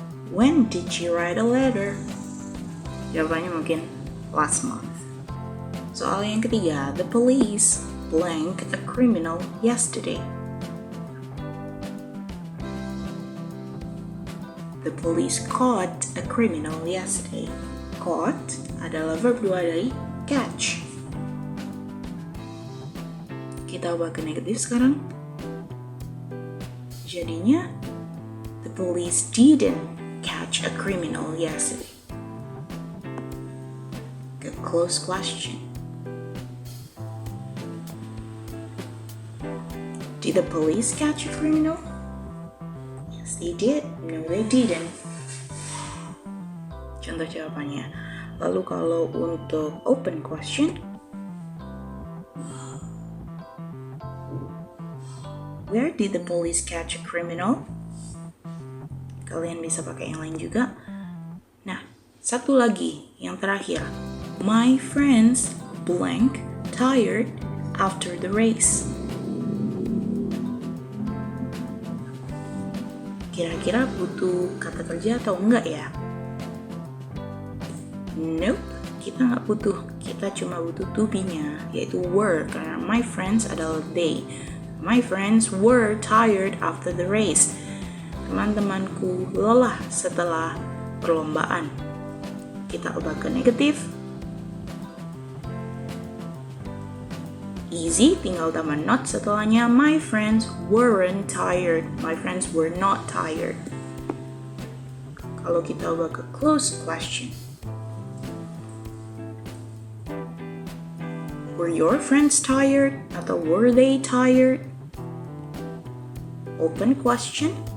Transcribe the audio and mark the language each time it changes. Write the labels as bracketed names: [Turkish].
[English] When did she write a letter? [Indonesian] Jawabannya mungkin [English] last month. [Indonesian] Soal yang ketiga, [English] the police blank a criminal yesterday. The police caught a criminal yesterday. [Indonesian] Caught adalah verb 2 dari catch. Kita ubah ke negatif sekarang. [English] Jadinya, the police didn't catch a criminal yesterday. [Indonesian] Ke close question. [English] Did the police catch a criminal? Yes, they did. No, they didn't. [Indonesian] Contoh jawabannya. Lalu kalau untuk [English] open question, where did the police catch a criminal? [Indonesian] Kalian bisa pakai yang lain juga. Nah, satu lagi, yang terakhir. [English] My friends blank tired after the race. [Indonesian] Kira-kira butuh kata kerja atau enggak ya? Nope, kita nggak butuh. Kita cuma butuh to be-nya, yaitu were, karena my friends adalah they. [English] My friends were tired after the race. [Indonesian] Teman-temanku lelah setelah perlombaan. Kita ubah ke negatif. Easy, tinggal tambah not setelahnya. [English] My friends weren't tired. My friends were not tired. [Indonesian] Kalau kita ubah ke close question. [English] Were your friends tired? Atau were they tired? Open question.